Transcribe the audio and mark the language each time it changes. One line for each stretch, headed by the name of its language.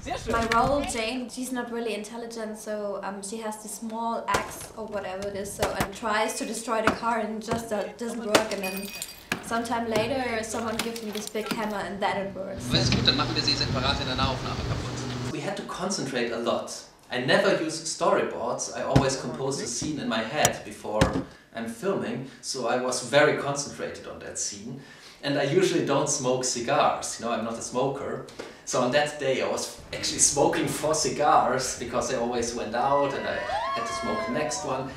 English: My role, Jane, she's not really intelligent, so she has this small axe or whatever it is, so and tries to destroy the car and just doesn't work, and then sometime later someone gives me this big hammer and then it works.
German: Alles gut, dann machen wir sie separat in einer Aufnahme kaputt.
English: We had to concentrate a lot. I never use storyboards, I always compose the scene in my head before I'm filming, so I was very concentrated on that scene. And I usually don't smoke cigars, you know, I'm not a smoker. So on that day I was actually smoking 4 cigars because I always went out and I had to smoke the next one.